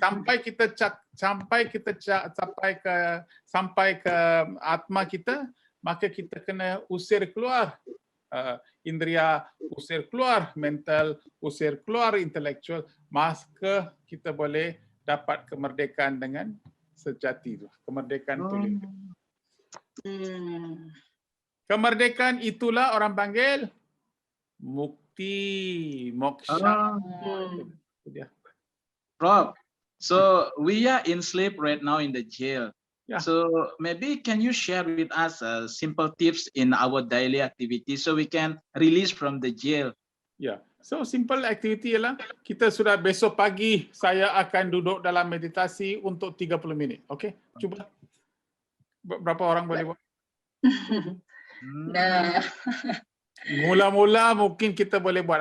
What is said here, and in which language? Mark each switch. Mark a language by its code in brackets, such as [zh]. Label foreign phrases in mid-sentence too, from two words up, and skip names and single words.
[ms] Sampai ke Atma kita, maka kita kena usir keluar indria, usir keluar mental, usir keluar intelektual, maka kita boleh dapat kemerdekaan dengan sejati itu. Kemerdekaan tulen. Kemerdekaan itulah orang panggil mukti, moksha. [en] Prof, so we are enslaved right now in the jail. Yeah. So maybe can you share with us simple tips in our daily activities so we can release from the jail? [ms] Ya, [en] So simple activity [ms] ialah kita sudah besok pagi saya akan duduk dalam meditasi untuk 30 minit. Okey, cuba. Berapa orang boleh buat? Nah, Mula-mula mungkin kita boleh buat.